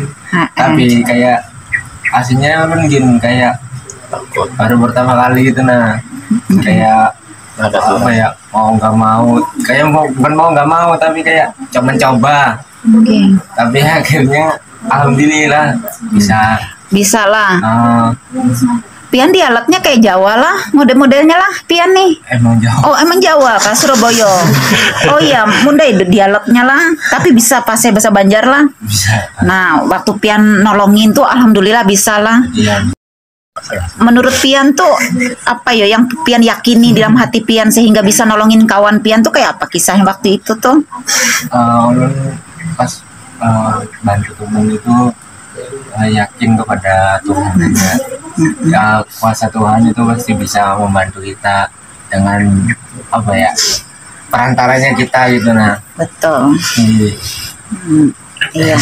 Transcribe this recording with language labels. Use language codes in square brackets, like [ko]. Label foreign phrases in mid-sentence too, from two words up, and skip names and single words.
[bjn] Tapi kayak aslinya ulun gin kayak baru pertama kali gitu nah. [id] Kayak apa ya, mau nggak mau, kayak bukan mau nggak mau tapi kayak coba. Tapi akhirnya alhamdulillah bisa lah. [bjn] Pian dialeknya kayak Jawa lah, model-modelnya lah Pian nih. [id] Emang Jawa. [bjn] Oh, emang Jawa Kak, Surabaya. Oh iya, mundai dialeknya lah, tapi bisa pakai bahasa Banjar lah. [id] Bisa. [bjn] Nah, waktu Pian nolongin tuh alhamdulillah bisa lah. [id] Iya. [bjn] Menurut Pian tuh apa ya yang Pian yakini dalam hati Pian sehingga bisa nolongin kawan Pian tuh kayak apa kisahnya waktu itu tuh? Ulun pas bantu temen itu yakin kepada Tuhan aja. [id] Ya, kuasa Tuhan itu pasti bisa membantu kita dengan apa ya, perantaranya kita gitu nah. Betul. Iya.